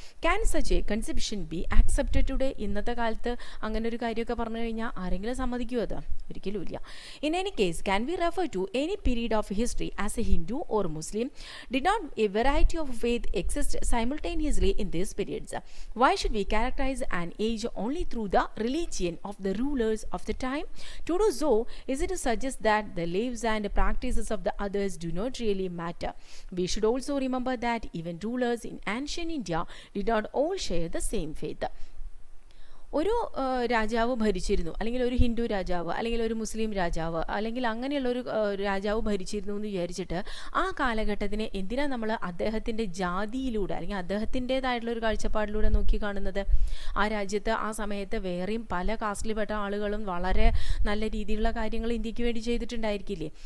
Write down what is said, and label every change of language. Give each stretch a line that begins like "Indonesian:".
English: Can such a conception be accepted today?
Malayalam: ഇന്നത്തെ കാലത്ത് അങ്ങനെ ഒരു കാര്യമൊക്കെ പറഞ്ഞു കഴിഞ്ഞാൽ ആരെങ്കിലും സമ്മതിക്കുമോ? അത് ഒരിക്കലും ഇല്ല.
English: In any case can we refer to any period of history as a Hindu or Muslim? Did not a variety of faith exist simultaneously in these periods? Why should we characterize an age only through the religion of the rulers of the time? To do so is it to suggest that the lives and practices of the others do not really matter? We should also remember that even rulers in ancient India did not all share the same faith.
Malayalam: ഒരു രാജാവ് ഭരിച്ചിരുന്നു, അല്ലെങ്കിൽ ഒരു ഹിന്ദു രാജാവ്, അല്ലെങ്കിൽ ഒരു മുസ്ലിം രാജാവ്, അല്ലെങ്കിൽ അങ്ങനെയുള്ളൊരു രാജാവ് ഭരിച്ചിരുന്നു എന്ന് വിചാരിച്ചിട്ട് ആ കാലഘട്ടത്തിനെ എന്തിനാണ് നമ്മൾ അദ്ദേഹത്തിൻ്റെ ജാതിയിലൂടെ അല്ലെങ്കിൽ അദ്ദേഹത്തിൻ്റേതായിട്ടുള്ളൊരു കാഴ്ചപ്പാടിലൂടെ നോക്കി കാണുന്നത്? ആ രാജ്യത്ത് ആ സമയത്ത് വേറെയും പല കാസ്റ്റിൽപ്പെട്ട ആളുകളും വളരെ നല്ല രീതിയിലുള്ള കാര്യങ്ങൾ ഇന്ത്യക്ക് വേണ്ടി ചെയ്തിട്ടുണ്ടായിരിക്കില്ലേ?